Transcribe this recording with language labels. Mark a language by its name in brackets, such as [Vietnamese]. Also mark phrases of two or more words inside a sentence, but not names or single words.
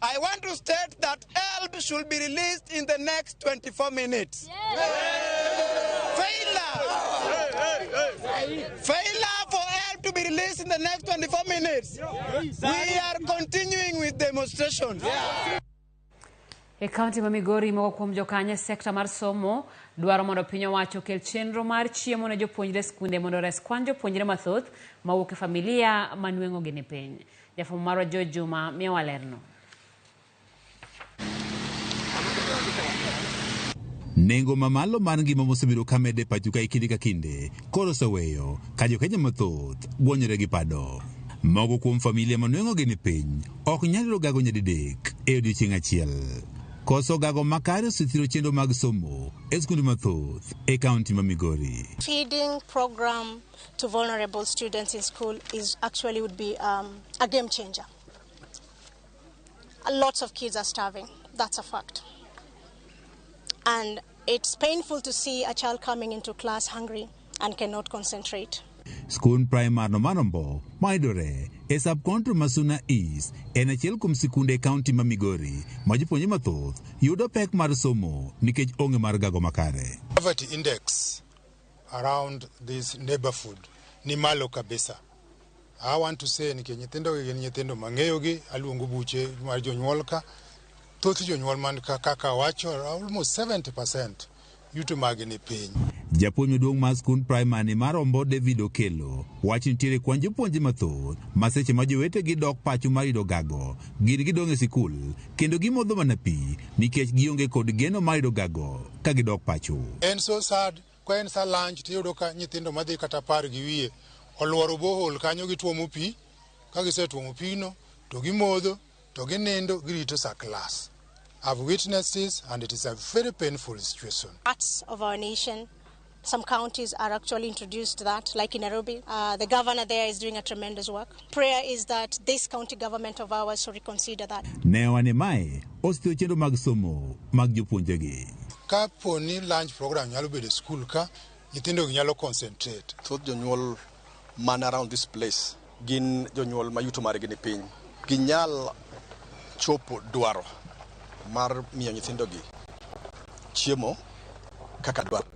[English] I want to state that help should be released in the next 24 minutes. Failure for help to be released in the next 24 minutes. We are continuing with demonstrations. [Luo (Kenya and Tanzania)] E kaunti ma Migori moko kuom jokanye sekta mar somo dwaro mondo piny owacho kel chenro mar chiemo ne jopuonjre skunde mondo res kwan jopuonjre mathoth mawuok e familia manueng'o gi ni piny. Jafwambo marwa George Juma miyo walerno. Nengo mamalo mar ngima mosebedo kamede pacho ka kinde ka kinde koro oseweyo ka jokenya mathoth gwonyore gi pado. Mogo kuom familia manueng'o gi ni piny ok nyalo gago nyadidek e odiechieng' achiel. Koso gago makare osethiro chenro mag somo e skunde mathoth e kaunti ma Migori. [English] Feeding program to vulnerable students in school would be a game changer. Lots of kids are starving. That's a fact. And it's painful to see a child coming into class hungry and cannot concentrate. [Luo (Kenya and Tanzania)] Skun primar no manombo maidore e subcounty Masuna East en achiel kuom sikunde kaunti ma Migori ma jopuonjre mathoth yudo pek mar somo nikech onge mar gago makare. [English] Poverty index around this neighborhood [Luo (Kenya and Tanzania)] ni malo kabisa. [English] I want to say [Luo (Kenya and Tanzania)] ni nyithindo mang'eyo gi aluongo buche mar jonyuol ka thoth jonyuol man kaka wacho almost 70% yuto mag ni piny. Japuonj maduong' mar skund primary mar Ombo David Okelo wacho nitiere kwan jopuonjre mathoth ma seche ma jowetegi dok pacho mar yudo gago gin gidong' e sikul kendo gimodho mana pi nikech gionge kod geno mar yudo gago ka gidok pacho. En [English] so sad [Luo (Kenya and Tanzania)] ko en sa lunch tiyudo ka nyithindo madhi kata par gi wiye oluoro bohol kanyo gituomo pi ka gisetuomo pino to gimodho to ginindo girito sa class. [English] I've witnessed this and it is a very painful situation. Parts of our nation, some counties are actually introduced that, like in Nairobi. The governor there is doing a tremendous work. Prayer is that this county government of ours should reconsider that. [Luo (Kenya and Tanzania)] Newane mai, ostio chendo mag somo, mag jopuonjegi. Ka poni [English] lunch program [Luo (Kenya and Tanzania)] nyalo bedo school ka, nyithindo nyalo concentrate. Thoth jonyuol man [English] around this place, [Luo (Kenya and Tanzania)] gin jonyuol mayuto margi ni piny. Ginyal chopo dwaro mar miyo nyithindogi chiemo kaka dwarore.